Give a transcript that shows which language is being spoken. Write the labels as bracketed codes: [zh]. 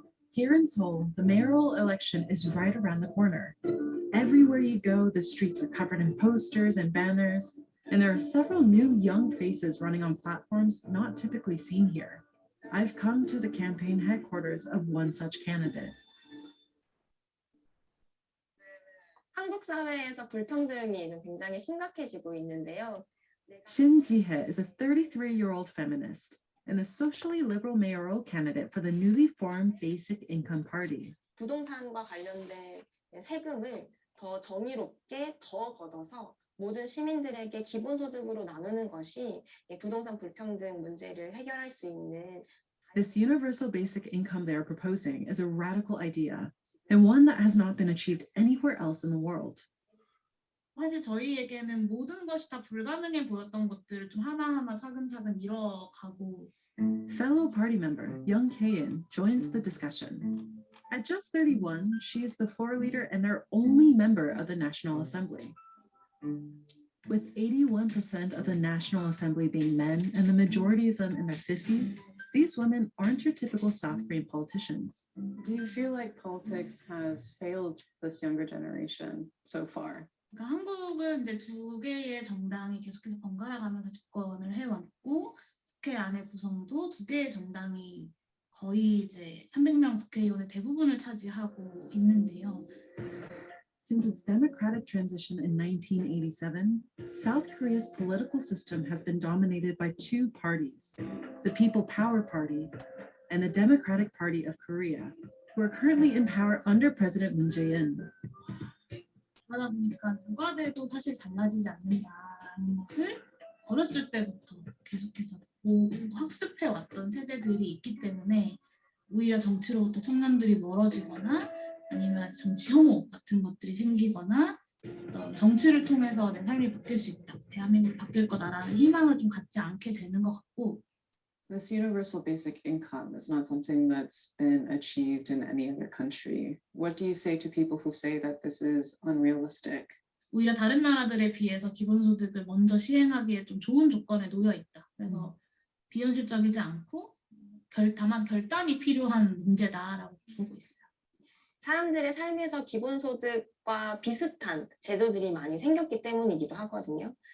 [en] Here in Seoul, the mayoral election is right around the corner. Everywhere you go, the streets are covered in posters and banners, and there are several new young faces running on platforms not typically seen here. I've come to the campaign headquarters of one such candidate. [ko] 한국 사회에서 불평등이 좀 굉장히 심각해지고 있는데요. [en] Shin Ji-hye is a 33-year-old feminist and the socially liberal mayoral candidate for the newly formed Basic Income Party. [ko] 부동산과 관련된 세금을 더 정의롭게 더 걷어서 모든 시민들에게 기본소득으로 나누는 것이 부동산 불평등 문제를 해결할 수 있는. [en] This universal basic income they are proposing is a radical idea and one that has not been achieved anywhere else in the world. [ko] 사실 저희에게는 모든 것이 다 불가능해 보였던 것들을 좀 하나하나 차근차근 이뤄가고. [en] Fellow party member Young Tae-in joins the discussion. At just 31, she is the floor leader and their only member of the National Assembly. With 81% of the National Assembly being men and the majority of them in their 50s, these women aren't your typical South Korean politicians. Do you feel like politics has failed this younger generation so far? [ko] 그러니까 한국은 이제 두 개의 정당이 계속해서 번갈아 가면서 집권을 해왔고 국회 안의 구성도 두 개의 정당이 거의 이제 300명 국회의원의 대부분을 차지하고 있는데요. [en] Since its democratic transition in 1987, South Korea's political system has been dominated by two parties, the People Power Party and the Democratic Party of Korea, who are currently in power under President Moon Jae-in. [ko] 그러다 보니까 누가 돼도 사실 달라지지 않는다라는 것을 어렸을 때부터 계속해서 학습해 왔던 세대들이 있기 때문에 오히려 정치로부터 청년들이 멀어지거나 아니면 정치 혐오 같은 것들이 생기거나 정치를 통해서 내 삶이 바뀔 수 있다, 대한민국이 바뀔 거다라는 희망을 좀 갖지 않게 되는 것 같고. [en] This universal basic income is not something that's been achieved in any other country. What do you say to people who say that this is unrealistic? [ko] 오히려 다른 나라들에 비해서 기본소득을 먼저 시행하기에 좀 좋은 조건에 놓여 있다. 그래서 비현실적이지 않고 다만 결단이 필요한 문제다라고 보고 있어요. 사람들의 삶에서 기본소득과 비슷한 제도들이 많이 생겼기 때문이기도 하거든요.